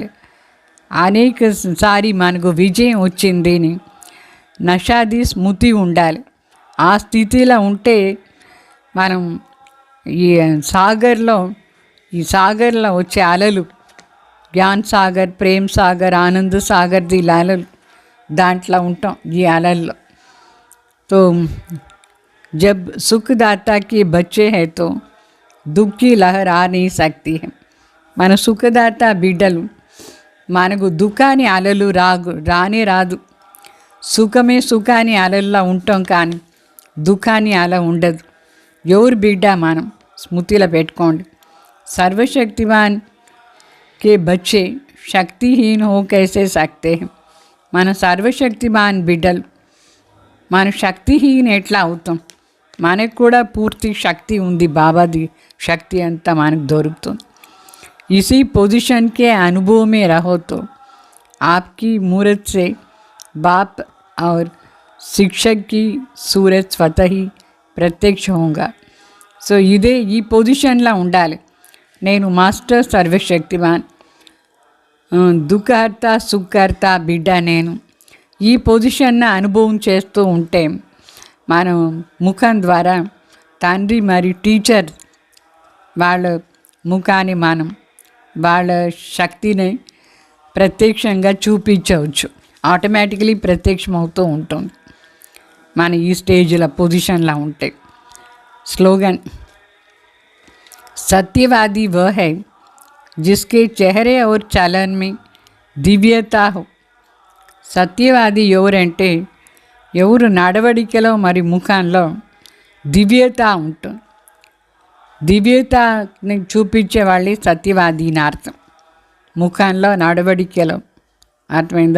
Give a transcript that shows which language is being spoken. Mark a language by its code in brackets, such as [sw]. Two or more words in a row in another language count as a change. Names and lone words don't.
[te] అనేకసారి మనకు విజయం వచ్చింది అని నషాది స్మృతి ఉండాలి। ఆ స్థితిలో ఉంటే మనం ఈ సాగర్లో వచ్చే అలలు, జ్ఞాన్ సాగర్, ప్రేమ్ సాగర్, ఆనంద్ సాగర్ అలలు దాంట్లో ఉంటాం ఈ అలల్లో। [hi] तो जब सुखदाता के बच्चे हैं तो दुख की लहर आ नहीं सकती है। [te] మన సుఖదాత బిడ్డలు మనకు దుఃఖాన్ని అలలు రానే రాదు। సుఖాన్ని అలల్లో ఉంటాం కానీ దుఃఖాన్ని అల ఉండదు। ఎవరు బిడ్డ మనం స్మృతిలో పెట్టుకోండి। [hi] सर्वशक्तिवान के बच्चे शक्तिहीन हो कैसे सकते हैं। [te] మన సర్వశక్తిమాన్ బిడ్డలు మనం శక్తిహీన ఎట్లా అవుతాం? మనకు కూడా పూర్తి శక్తి ఉంది, బాబాది శక్తి అంతా మనకు దొరుకుతుంది। [hi] इसी पोजीशन के अनुभव में रहो तो आपकी मूरत से बाप और शिक्षक की सूरत स्वतः ही प्रत्यक्ष होगा। [te] సో ఇదే ఈ పొజిషన్లో ఉండాలి। నేను మాస్టర్ సర్వశక్తివాన్, దుఃఖహర్త సుఖహర్త బిడ్డ నేను। ఈ పొజిషన్న అనుభవం చేస్తూ ఉంటే మనం ముఖం ద్వారా తండ్రి మరియు టీచర్ వాళ్ళ ముఖాన్ని మనం వాళ్ళ శక్తిని ప్రత్యక్షంగా చూపించవచ్చు। ఆటోమేటికలీ ప్రత్యక్షమవుతూ ఉంటుంది మన ఈ స్టేజ్లో పొజిషన్లో ఉంటే। [hi] स्लोगन, सत्यवादी वह है जिसके चेहरे और चलन में दिव्यता हो। [te] సత్యవాది ఎవరంటే ఎవరు నడవడికలో మరి ముఖంలో దివ్యత ఉంటుంది। దివ్యతని చూపించే వాళ్ళే సత్యవాది అని అర్థం। ముఖంలో నడవడికలో అర్థమైందా?